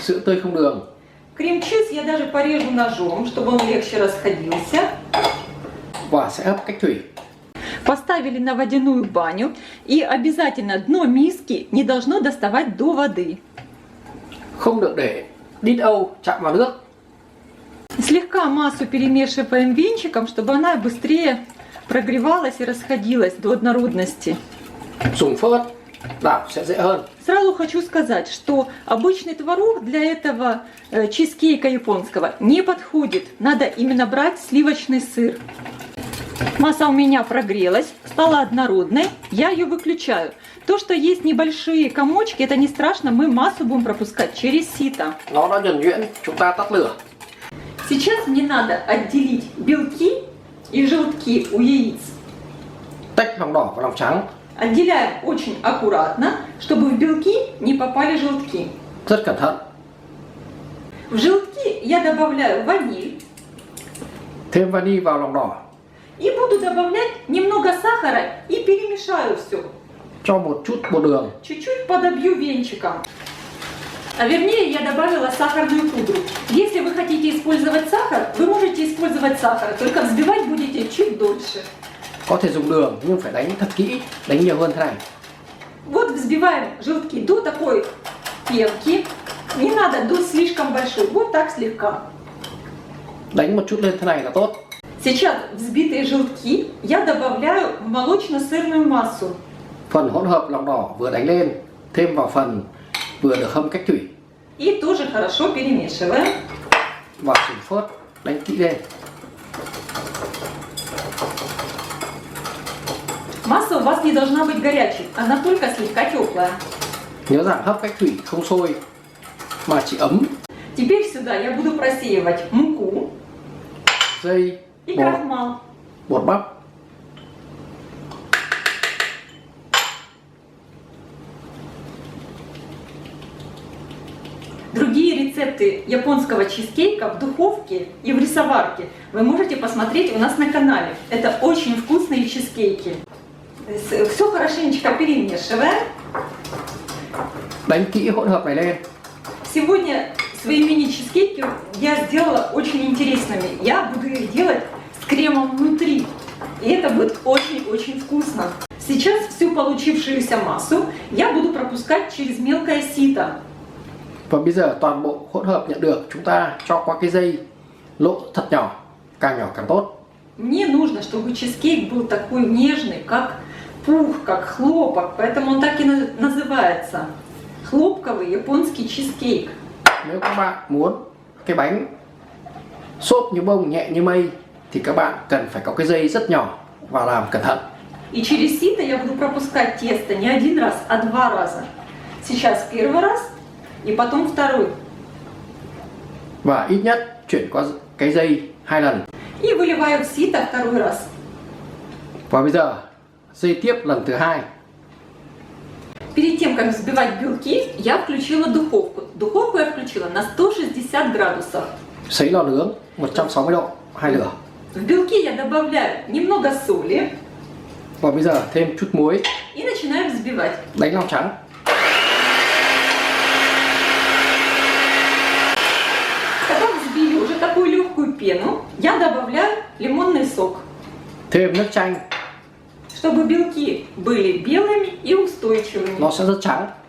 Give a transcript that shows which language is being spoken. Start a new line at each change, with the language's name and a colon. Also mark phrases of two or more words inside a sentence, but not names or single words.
Vietnamese: Sữa tươi không đường.
Russian: Крем-чиз я даже порежу ножом, чтобы он легче расходился.
Vietnamese: Và sẽ hấp cách thủy.
Russian: Поставили на водяную баню, и обязательно дно миски не должно доставать до воды.
Vietnamese: Không được để đít âu chạm vào nước.
Russian: Слегка массу перемешиваем венчиком, чтобы она быстрее прогревалась и расходилась до однородности.
Vietnamese: Dùng phớt đảo sẽ dễ hơn.
Russian: Сразу хочу сказать, что обычный творог для этого чизкейка японского не подходит. Надо именно брать сливочный сыр. Масса у меня прогрелась, стала однородной. Я ее выключаю. То, что есть небольшие комочки, это не страшно. Мы массу будем пропускать через сито.
Vietnamese: Nó đã nhuần nhuyễn, chúng ta tắt lửa.
Russian: Сейчас мне надо отделить белки и желтки у яиц.
Vietnamese: Tách lòng đỏ và lòng trắng.
Russian: Отделяем очень аккуратно, чтобы в белки не попали желтки.
Vietnamese: Rất cẩn thận.
Russian: В желтки я добавляю ваниль
Vietnamese: Thêm vani vào lòng đỏ.
Russian: и буду добавлять немного сахара и перемешаю все.
Vietnamese: Cho một chút bột đường.
Russian: Чуть-чуть подобью венчиком. А вернее, я добавила сахарную пудру. Если вы хотите использовать сахар, вы можете использовать сахар, только взбивать будете чуть дольше.
Vietnamese: Có thể dùng đường nhưng phải đánh thật kỹ, đánh nhiều hơn thế này.
Russian: Вот взбиваем желтки до такой пенки. Не надо до слишком большой, вот так слегка.
Vietnamese: Đánh một chút lên thế này là tốt.
Russian: Сейчас взбитые желтки я добавляю в молочно-сырную массу.
Vietnamese: Phần hỗn hợp lòng đỏ vừa đánh lên, thêm vào phần vừa được hâm cách thủy.
Russian: И тоже хорошо перемешиваем.
Vietnamese: Và dùng phớt đánh kỹ lên.
Russian: Масса у вас не должна быть горячей, она только слегка теплая.
Vietnamese: Nhớ rằng hấp cách thủy không sôi mà chỉ ấm.
Russian: Теперь сюда я буду просеивать муку
Vietnamese: Dây,
Russian: и
Vietnamese: bột,
Russian: крахмал.
Vietnamese: bột bắp.
Russian: Другие рецепты японского чизкейка в духовке и в рисоварке вы можете посмотреть у нас на канале. Это очень вкусные чизкейки. Все хорошенечко перемешиваем.
Vietnamese: Đánh kỹ hỗn hợp này lên.
Russian: Сегодня Свои мини-чизкейки я сделала очень интересными. Я буду их делать с кремом внутри. И это будет очень-очень вкусно. Сейчас всю получившуюся массу я буду пропускать через мелкое сито.
Vietnamese: Và bây giờ toàn bộ hỗn hợp nhận được chúng ta cho qua cái dây lỗ thật nhỏ, càng nhỏ càng tốt.
Russian: Мне нужно, чтобы чизкейк был такой нежный, как пух, как хлопок. Поэтому он так и называется. Хлопковый японский чизкейк.
Vietnamese: Nếu các bạn muốn cái bánh xốp như bông, nhẹ như mây thì các bạn cần phải có cái dây rất nhỏ và làm cẩn thận.
Russian: И через сито я буду пропускать тесто не один раз, а 2 раза. Сейчас первый раз и потом второй.
Vietnamese: Và ít nhất chuyển qua cái dây 2 lần.
Russian: И выливаю в сито второй раз.
Vietnamese: Và bây giờ dây tiếp lần thứ 2.
Russian: Перед тем, как взбивать белки, я включила духовку. Духовку я включила на 160 градусов.
Vietnamese: Sấy lò nướng 160 độ, 2 lửa.
Russian: В белки я добавляю немного соли
Vietnamese: Và bây giờ thêm chút muối,
Russian: и начинаю взбивать.
Vietnamese: đánh lòng trắng.
Russian: Когда взбили уже такую легкую пену, я добавляю лимонный сок,
Vietnamese: Thêm nước chanh,
Russian: чтобы белки были белыми и устойчивыми.
Vietnamese: nó sẽ rất trắng.